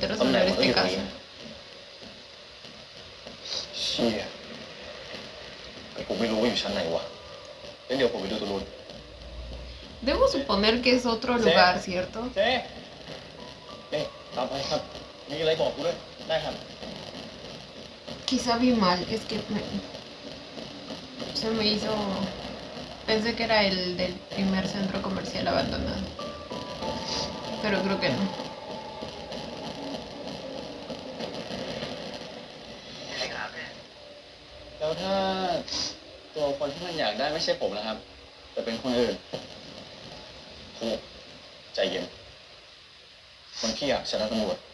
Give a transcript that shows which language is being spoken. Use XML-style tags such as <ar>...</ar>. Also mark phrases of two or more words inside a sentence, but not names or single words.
<th>ตำแหน่</th> <es>resolver</es> <th>งมันก็อ</th> <es>este</es> <th>ยู่ตรง</th> <es>caso.</es> <th>นี้เชี่ยแต่ผมไม่รู้ว่าอยู่ชั้นไหนวะงั้นเดี๋ยวผมไปดูตรงนู้น</th> <es>Debo suponer que es otro lugar, ¿cierto?</es> <th>เจ๊นี่ตามไปครับ มีอะไรบอกกูด้วย ได้ครับ</th> <es>Quizá vi mal, es que se me hizo... Pensé que era el del primer centro comercial abandonado. Pero creo que no.</es> <th>แล้วถ้าตัวคนที่มันอยากได้ไม่ใช่ผมนะครับ แต่เป็นคนอื่นครูใจเย็น คนที่อยากชนะตำรวจ</th>